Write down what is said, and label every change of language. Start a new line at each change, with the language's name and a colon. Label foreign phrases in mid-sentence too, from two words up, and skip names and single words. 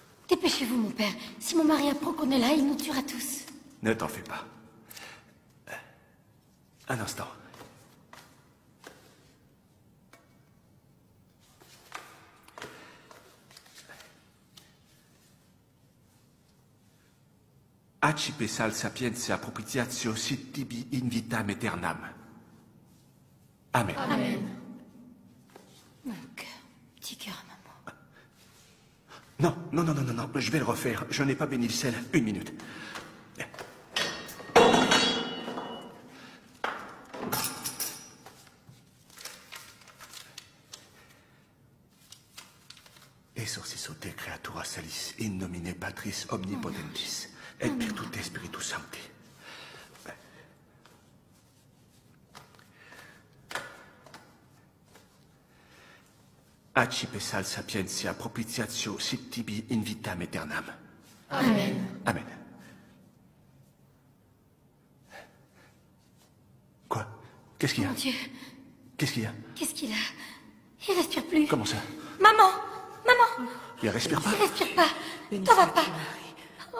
French: Dépêchez-vous, mon père. Si mon mari apprend qu'on est là, il nous tuera tous. Ne t'en fais pas. Un instant.
Latin: Accipe sal sapientia propitiatio sit tibi in vitam aeternam. Amen. Amen.
French: Mon cœur, petit cœur à maman. Non, je vais le refaire. Je n'ai pas béni le sel. 1 minute.
Latin: Exorciso te creatura salis in nomine Patris omnipotentis et virtute Spiritus Sancti. Accipe sal sapientia propitiatio sit tibi in vitam aeternam. Amen.
French: Amen. Quoi? Qu'est-ce qu'il y a? Mon Dieu. Qu'est-ce qu'il y a? Qu'est-ce qu'il a? Il respire plus. Comment ça? Maman! Maman! Il respire pas? Il respire pas. T'en vas pas. Oh,